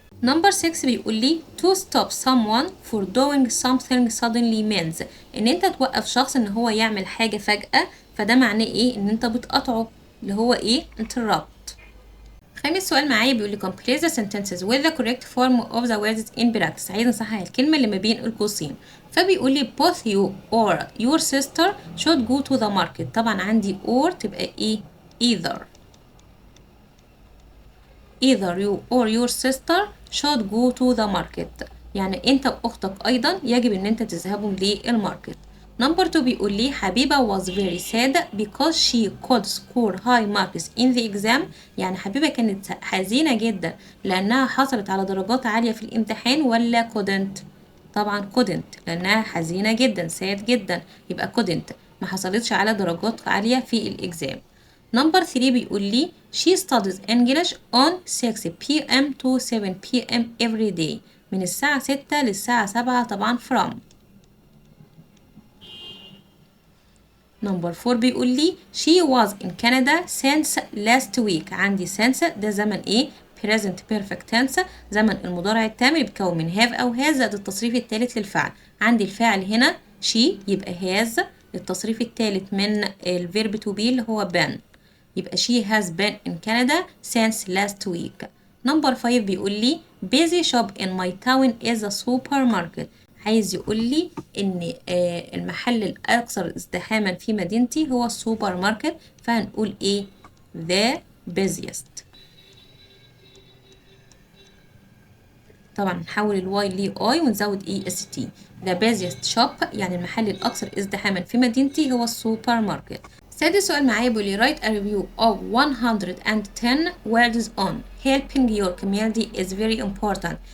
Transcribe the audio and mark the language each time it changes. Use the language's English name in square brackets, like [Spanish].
[Arabic] Number 6 بيقول لي [English] to stop someone for doing something suddenly means [Arabic] ان انت توقف شخص ان هو يعمل حاجة فجأة، فده معناه ايه؟ ان انت بتقطعه، اللي هو ايه؟ interrupt. خامس سؤال معايا بيقول لي [English] complete the sentences with the correct form of the words in practice. [Arabic] عايز نصحح الكلمة اللي ما بين القوسين. [English] فبيقول لي both you or your sister should go to the market. [Arabic] طبعا عندي or تبقى ايه؟ [English] either you or your sister should go to the market. [Arabic] يعني انت واختك ايضا يجب ان انت تذهبوا للماركت. [English] Number 2 بيقول لي Habiba was very sad because she could score high marks in the exam. [Arabic] يعني حبيبة كانت حزينة جدا لأنها حصلت على درجات عالية في الامتحان ولا [English] couldn't؟ [Arabic] طبعا couldn't لأنها حزينة جدا sad جدا، يبقى couldn't ما حصلتش على درجات عالية في الإكزام. [English] Number 3 بيقول لي she studies English on 6 p.m. to 7 p.m. every day. [Arabic] من الساعة 6 للساعة 7 طبعا from. [English] Number 4 بيقول لي she was in Canada since last week. [Arabic] عندي since ده زمن ايه؟ present perfect tense، زمن المضارع التام اللي بيتكون من have أو has زائد التصريف الثالث للفعل. عندي الفاعل هنا she يبقى has، التصريف الثالث من الفيرب to be اللي هو been، يبقى [English] she has been in Canada since last week. Number 5 بيقول لي busy shop in my town is a supermarket. [Arabic] عايز يقول لي ان المحل الاكثر ازدحاما في مدينتي هو السوبر ماركت، فهنقول ايه؟ the busiest. طبعا نحول الواي ل اي ونزود اي اس تي. the busiest shop يعني المحل الاكثر ازدحاما في مدينتي هو السوبر ماركت. سادس سؤال معايا بيقول لي [English] write a review of 110 words on helping your community is very important.